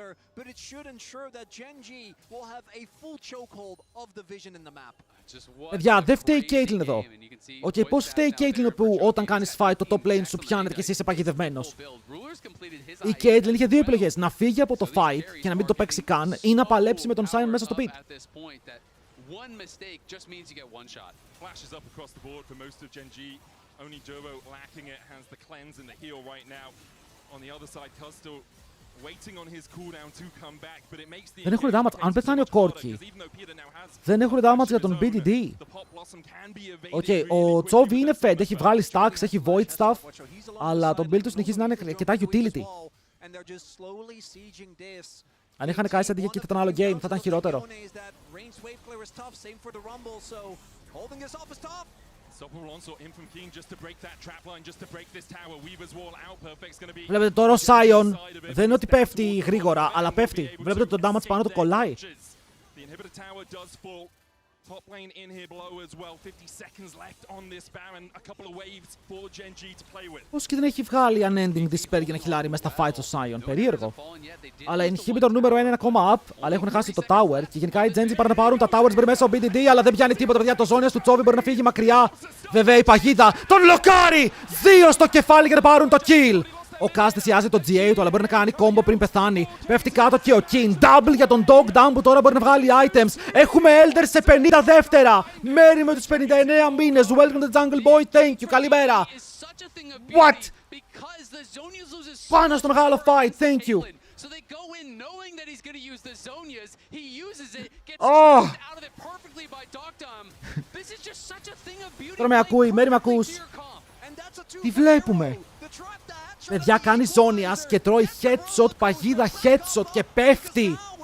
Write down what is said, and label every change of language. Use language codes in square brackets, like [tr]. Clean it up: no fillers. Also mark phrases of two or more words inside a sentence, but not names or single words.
[el] Παιδιά, δεν φταίει η Caitlyn εδώ. Πώς φταίει η Caitlyn που όταν κάνεις fight το [en] top lane [el] σου πιάνεται και εσύ είσαι παγιδευμένος. Η Caitlyn είχε δύο επιλογές. Να φύγει από το fight και να μην το παίξει καν ή να παλέψει με τον Sion μέσα στο pit. [en] One mistake just means you get one shot. Flashes up across the board for most of Geng V. Only Durbo lacking it, has the cleanse and the heal right now. On the other side, Costo waiting on his cooldown to come back, but it makes the... [el] Δεν έχουν damage. Αν πεθάνει ο Corki, δεν έχουν damage για τον BDD. Ο Chovy είναι fed, έχει βγάλει stacks, έχει [en] void stuff, [el] αλλά το build του συνεχίζει να είναι αρκετά utility. Αν είχαν κάνει αντί και ήταν άλλο game, θα ήταν χειρότερο. Βλέπετε τώρα ο Sion δεν είναι ότι πέφτει γρήγορα, αλλά πέφτει. Βλέπετε το damage πάνω του κολλάει. [en] Top lane in here below as well. 50 seconds left on this Baron. A couple of waves for Geng V to play with. [el] Πώς και δεν έχει βγάλει [en] unending despair [el] για να χιλάρει μέσα στα fights ο Sion. Περίεργο. Αλλά inhibitor νούμερο 1 είναι ακόμα up, αλλά έχουν χάσει το tower. Και γενικά οι Geng V πάνε να πάρουν τα towers μπρε μέσα ο BDD, αλλά δεν πιάνει τίποτα, παιδιά. Το Zonias του Chovy μπορεί να φύγει μακριά. Βέβαια η παγίδα τον λοκάρει! 2 στο κεφάλι για να πάρουν το kill. Ο Kaz θυσιάζει το GA του, αλλά μπορεί να κάνει combo πριν πεθάνει. Πέφτει κάτω και ο King. Double για τον Dogdam που τώρα μπορεί να βγάλει items. Έχουμε Elder σε 50 δεύτερα. Μέρη με τους 59 μήνες. [en] Welcome to Jungle Boy. Thank you. [el] Καλημέρα. [en] What? [el] Πάνω στο μεγάλο fight. [en] Thank you. Oh. [el] Τώρα με ακούει. Μέρη με ακούς. Τι βλέπουμε? Παιδιά, κάνει Zonias και τρώει headshot, παγίδα headshot και πέφτει.